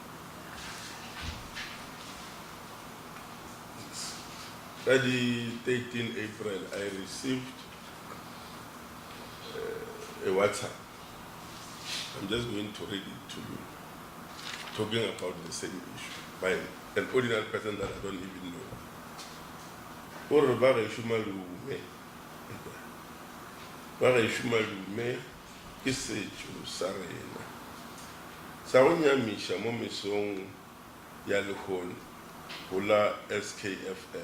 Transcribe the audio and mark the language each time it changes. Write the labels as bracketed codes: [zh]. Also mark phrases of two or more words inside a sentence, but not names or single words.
[en] At the 13 April, I received a WhatsApp. I'm just going to read it to you, talking about the same issue by an ordinary person that I don't even know. [nso] Ke setso sa rena sa go nyamiša mo mesong ya lehono go la SKFM.